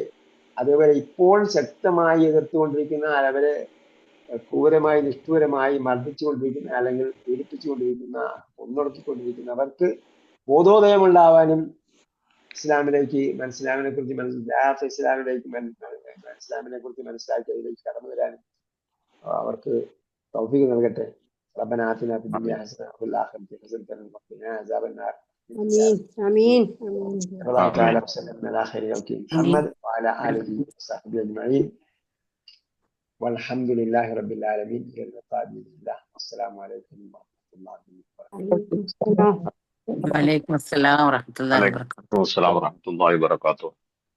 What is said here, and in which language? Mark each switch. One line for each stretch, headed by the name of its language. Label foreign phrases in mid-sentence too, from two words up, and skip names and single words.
Malayalam: അതേപോലെ ഇപ്പോൾ ശക്തമായി എതിർത്തുകൊണ്ടിരിക്കുന്ന, അവരെ ക്രൂരമായി നിഷ്ഠൂരമായി മർദ്ദിച്ചുകൊണ്ടിരിക്കുന്ന, അല്ലെങ്കിൽ പീഡിപ്പിച്ചുകൊണ്ടിരിക്കുന്ന, കൊന്നൊടുക്കിക്കൊണ്ടിരിക്കുന്നവർക്ക് ബോധോദയമുണ്ടാവാനും ഇസ്ലാമിനെ കുറിച്ച് ഇസ്ലാമിനെ കുറിച്ച് മനസ്സിലാക്കി അതിലേക്ക് കടന്നു വരാനും അവർക്ക് തൗഫീഖ് നൽകട്ടെ.
Arabic: ربنا آتنا في الدنيا حسنة وفي الآخرة حسنة وقنا عذاب النار. آمين آمين الله تعالى وسلم على خير خلقه محمد وعلى آله وصحبه أجمعين والحمد لله رب العالمين. إلى اللقاء بإذن الله. والسلام عليكم ورحمة الله وبركاته. وعليكم السلام ورحمة الله وبركاته. السلام ورحمة الله وبركاته.